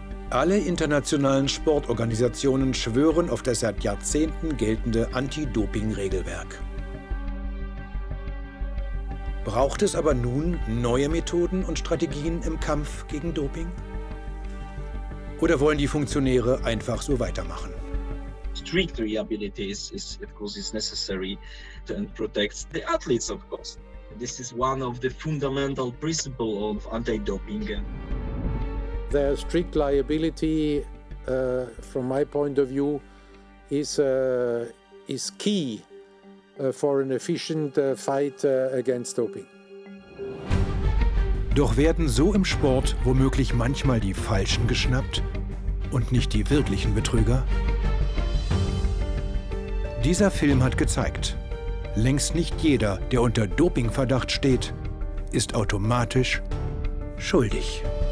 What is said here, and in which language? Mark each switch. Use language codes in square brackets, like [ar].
[de] Alle internationalen Sportorganisationen schwören auf das seit Jahrzehnten geltende Anti-Doping-Regelwerk. Braucht es aber nun neue Methoden und Strategien im Kampf gegen Doping? Oder wollen die Funktionäre einfach so weitermachen? [en] Strict reliability is of course necessary and protects the athletes, of course. This is one of the fundamental principles of anti-doping. The strict liability, from my point of view, is key for an efficient fight against doping. [de] Doch werden so im Sport womöglich manchmal die Falschen geschnappt und nicht die wirklichen Betrüger? Dieser Film hat gezeigt, längst nicht jeder, der unter Dopingverdacht steht, ist automatisch schuldig.